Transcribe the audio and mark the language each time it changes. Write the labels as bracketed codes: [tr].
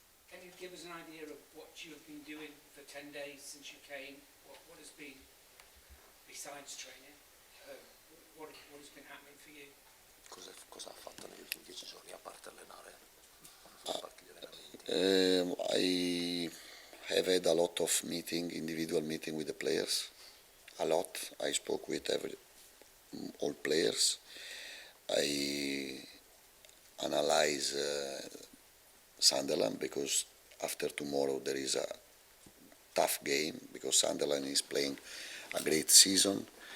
[en] Can you give us an idea of what you have been doing for 10 days since you came? What has been, besides training, what has been happening for you? [it] Cosa ha fatto negli ultimi 10 giorni, a parte allenare? A parte gli allenamenti? [en] I have had a lot of individual meeting with the players. A lot. I spoke with all players. I analyze Sunderland, because after tomorrow there is a tough game, because Sunderland is playing a great season.